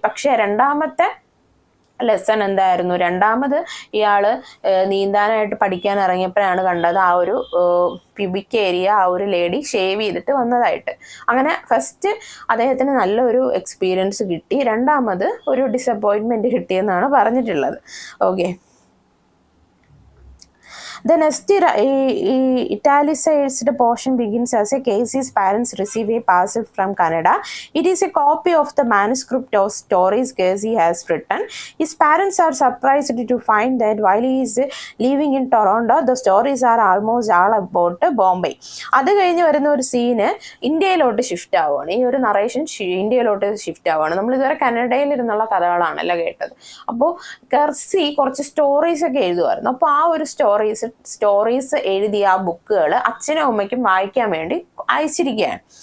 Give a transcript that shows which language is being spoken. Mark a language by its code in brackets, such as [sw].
[ml] പക്ഷെ രണ്ടാമത്തെ ലെസൺ എന്തായിരുന്നു? രണ്ടാമത് ഇയാള് നീന്താനായിട്ട് പഠിക്കാൻ ഇറങ്ങിയപ്പോഴാണ് കണ്ടത് ആ ഒരു പ്യൂബിക് ഏരിയ ആ ഒരു ലേഡി ഷേവ് ചെയ്തിട്ട് വന്നതായിട്ട്. അങ്ങനെ ഫസ്റ്റ് അദ്ദേഹത്തിന് നല്ലൊരു എക്സ്പീരിയൻസ് കിട്ടി, രണ്ടാമത് ഒരു ഡിസപ്പോയിൻമെന്റ് കിട്ടിയെന്നാണ് പറഞ്ഞിട്ടുള്ളത്. [en] Okay, the next italicized portion begins as a Casey's parents receive a parcel from Canada. It is a copy of the manuscript of stories Casey has written. His parents are surprised to find that while he is living in Toronto, the stories are almost all about Bombay. [ml] അത് കഴിഞ്ഞ് വരുന്ന ഒരു scene ഇന്ത്യയിലോട്ട് shift ആവുകയാണ്. ഈ ഒരു narration ഇന്ത്യയിലോട്ട് shift ആവുകയാണ്. നമ്മൾ ഇതുവരെ കനഡയിൽ ഇരുന്നുള്ള കഥകളാണല്ലോ കേട്ടത്. അപ്പോൾ കെർസി കുറച്ച് സ്റ്റോറീസ് ഒക്കെ എഴുതുമായിരുന്നു. അപ്പോൾ ആ ഒരു സ്റ്റോറീസ് എഴുതിയ ആ ബുക്കുകൾ അച്ഛനും അമ്മയ്ക്കും വായിക്കാൻ വേണ്ടി അയച്ചിരിക്കുകയാണ്.